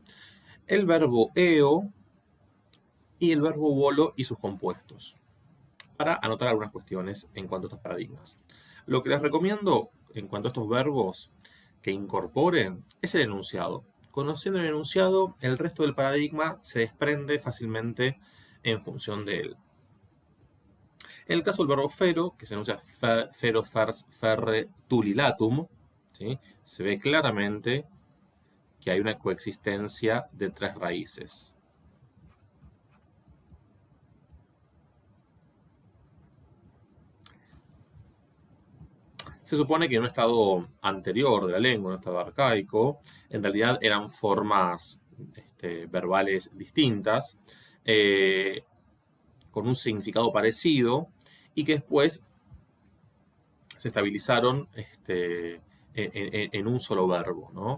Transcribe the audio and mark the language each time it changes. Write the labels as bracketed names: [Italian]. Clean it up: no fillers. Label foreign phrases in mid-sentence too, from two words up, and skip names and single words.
[Spanish] El verbo eo y el verbo bolo y sus compuestos, para anotar algunas cuestiones en cuanto a estos paradigmas. Lo que les recomiendo en cuanto a estos verbos que incorporen es el enunciado. Conociendo el enunciado, el resto del paradigma se desprende fácilmente en función de él. En el caso del verbo fero, que se enuncia [Latin] fero, fers, ferre, tulilatum, [Spanish] ¿sí? Se ve claramente que hay una coexistencia de tres raíces. Se supone que en un estado anterior de la lengua, en un estado arcaico, en realidad eran formas verbales distintas, con un significado parecido, y que después se estabilizaron en un solo verbo, ¿no?